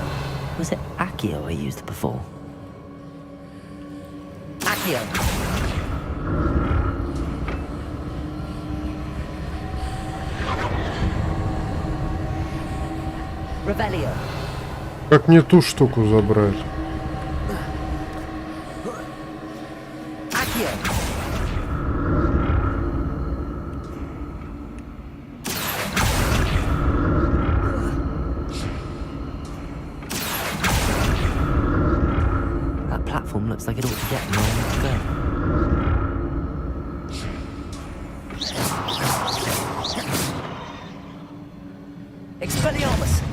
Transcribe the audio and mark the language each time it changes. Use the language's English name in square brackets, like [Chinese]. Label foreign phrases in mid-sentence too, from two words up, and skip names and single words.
[English] Was it Accio I used before? Accio. Revelio. [Russian] Как мне ту штуку забрать? [English] Accio. That platform looks like it ought to get me where I need to go. Expelliarmus!